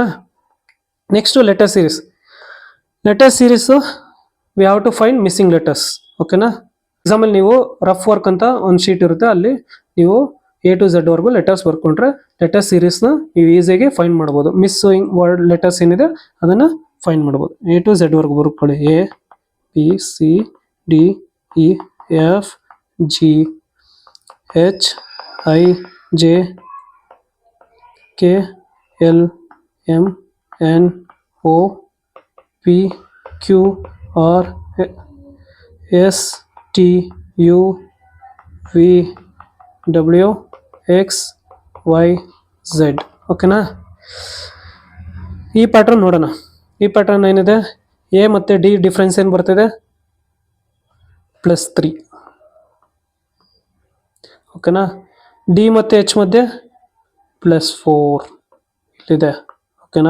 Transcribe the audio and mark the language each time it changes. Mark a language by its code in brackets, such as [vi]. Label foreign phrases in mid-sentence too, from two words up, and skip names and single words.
[en] Next letter series we have to find missing letters. [kn] ಓಕೆನಾ. ಎಕ್ಸಾಂಪಲ್ ನೀವು [en] rough work [kn] ಅಂತ ಒಂದು ಶೀಟ್ ಇರುತ್ತೆ, ಅಲ್ಲಿ ನೀವು [en] A to Z [kn] ವರ್ಗು ಲೆಟರ್ಸ್ ಬರ್ಕೊಂಡ್ರೆ [en] letter series [kn] ನೀವು ಈಸಿಯಾಗಿ ಫೈಂಡ್ ಮಾಡ್ಬೋದು. [en] missing word letters [kn] ಏನಿದೆ ಅದನ್ನು ಫೈಂಡ್ ಮಾಡ್ಬೋದು. [en] A to Z [kn] ವರ್ಗು ಬರ್ಕೊಳ್ಳಿ. [en] A B C D E F G H I J K L M N O P Q R S T U V W X Y Z. [kn] ಓಕೆನಾ. ಈ ಪ್ಯಾಟರ್ನ್ ನೋಡೋಣ. ಈ ಪ್ಯಾಟರ್ನ್ ಏನಿದೆ, ಎ ಮತ್ತು ಡಿ ಡಿಫ್ರೆನ್ಸ್ ಏನು ಬರ್ತಿದೆ, +3. ಓಕೆನಾ. ಡಿ ಮತ್ತು ಎಚ್ ಮಧ್ಯೆ +4 ಇಲ್ಲಿದೆ. ಓಕೆನಾ.